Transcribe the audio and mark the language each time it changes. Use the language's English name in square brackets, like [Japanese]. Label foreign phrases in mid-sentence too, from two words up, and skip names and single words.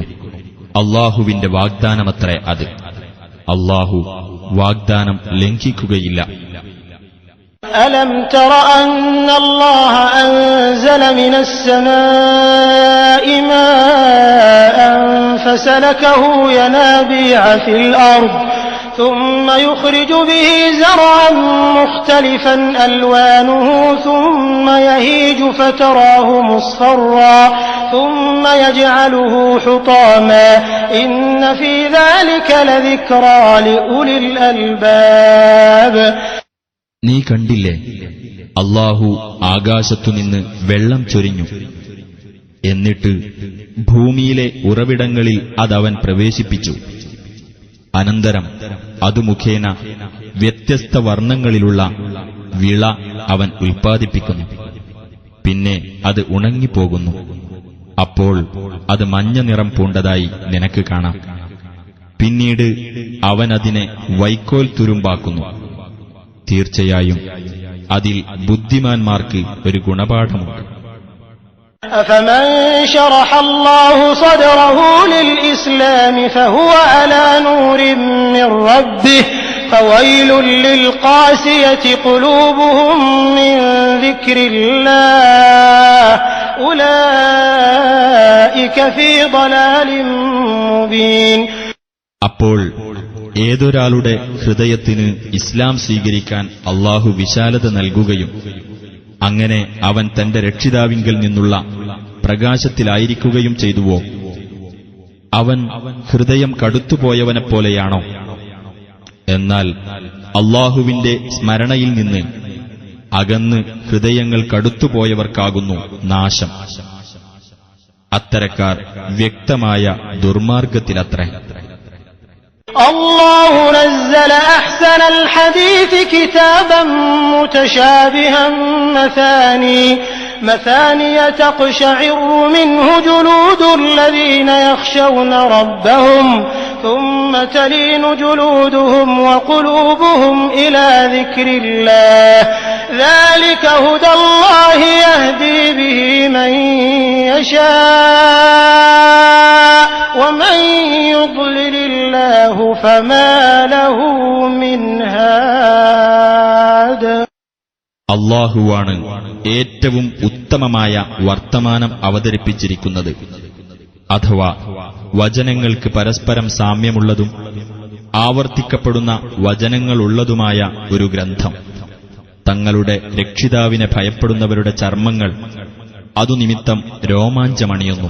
[Malayalam] അല്ലാഹുവിന്റെ വാഗ്ദാനമത്രേ അത്. അല്ലാഹു വാഗ്ദാനം ലംഘിക്കുകയില്ല. [Arabic] ألم تر أن الله أنزل من السماء ماء فسلكه ينابيع في الأرض ثم يخرج به زرعا مختلفا ألوانه ثم يهيج فتراه مصفرا ثم يجعله حطاما إن في ذلك لذكرى لأولي الألباب. [Malayalam] നീ കണ്ടില്ലേ, അല്ലാഹു ആകാശത്തുനിന്ന് വെള്ളം ചൊരിഞ്ഞു, എന്നിട്ട് ഭൂമിയിലെ ഉറവിടങ്ങളിൽ അതവൻ പ്രവേശിപ്പിച്ചു. അനന്തരം അതു മുഖേന വ്യത്യസ്ത വർണ്ണങ്ങളിലുള്ള വിള അവൻ ഉൽപ്പാദിപ്പിക്കുന്നു. പിന്നെ അത് ഉണങ്ങിപ്പോകുന്നു. അപ്പോൾ അത് മഞ്ഞ നിറം പൂണ്ടതായി നിനക്ക് കാണാം. പിന്നീട് അവൻ അതിനെ വൈക്കോൽ തുരുമ്പാക്കുന്നു. തീർച്ചയായും അതിൽ ബുദ്ധിമാന്മാർക്ക് ഒരു ഗുണപാഠമുണ്ട്. [Arabic] أفمن شرح الله صدره للإسلام فهو على نور من ربه فويل للقاسية قلوبهم من ذكر الله أولئك في ضلال مبين. [Malayalam] അപ്പോൾ ഏതൊരാളുടെ ഹൃദയത്തിന് ഇസ്ലാം സ്വീകരിക്കാൻ അല്ലാഹു വിശാലത നൽകുകയും അങ്ങനെ അവൻ തന്റെ രക്ഷിതാവിങ്കൽ നിന്നുള്ള പ്രകാശത്തിലായിരിക്കുകയും ചെയ്തുവോ, അവൻ ഹൃദയം കടുത്തുപോയവനെപ്പോലെയാണോ? എന്നാൽ അല്ലാഹുവിന്റെ സ്മരണയിൽ നിന്ന് അകന്ന് ഹൃദയങ്ങൾ കടുത്തുപോയവർക്കാകുന്നു നാശം. അത്തരക്കാർ വ്യക്തമായ ദുർമാർഗത്തിലത്രേ. [Arabic] الله نزل أحسن الحديث كتابا متشابها مثاني تقشعر منه جلود الذين يخشون ربهم ثم تلين جلودهم وقلوبهم إلى ذكر الله ذلك هدى الله يهدي به من يشاء ومن يضلل الله فما له من هاد. [Malayalam] അല്ലാഹുവാണ് ഏറ്റവും ഉത്തമമായ വർത്തമാനം അവതരിപ്പിച്ചിരിക്കുന്നത്, അഥവാ വചനങ്ങൾക്ക് പരസ്പരം സാമ്യമുള്ളതും ആവർത്തിക്കപ്പെടുന്ന വചനങ്ങളുള്ളതുമായ ഒരു ഗ്രന്ഥം. തങ്ങളുടെ രക്ഷിതാവിനെ ഭയപ്പെടുന്നവരുടെ ചർമ്മങ്ങൾ അതുനിമിത്തം രോമാഞ്ചമണിയുന്നു.